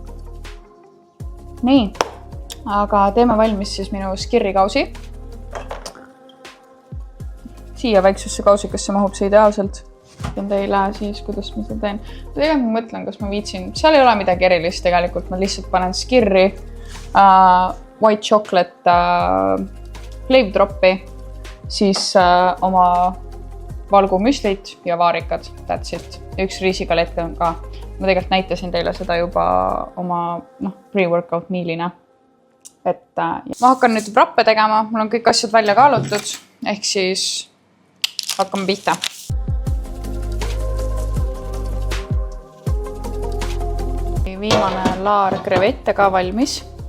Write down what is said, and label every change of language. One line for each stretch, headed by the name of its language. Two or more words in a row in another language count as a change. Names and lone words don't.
Estonian: Nii, aga teeme valmis siis minu skirri kausi. Siia väiksusse kausikasse mahub see ideaalselt. Teen teile siis, kuidas ma seda teen. Tegelikult ma mõtlen, kas ma viitsin. Seal ei ole midagi erilist tegelikult. Ma lihtsalt panen skirri,
English: white chocolate flavor
Estonian: droppi, siis oma valgumüslit ja vaarikad,
English: that's it.
Estonian: Üks riisigalett on ka. Ma tegelikult näitasin teile seda juba oma
English: pre-workout mealina.
Estonian: Et ma hakkan nüüd vrappe tegema, mul on kõik asjad välja kaalutud, ehk siis hakkame pihta. Viimane laar krevette ka valmis.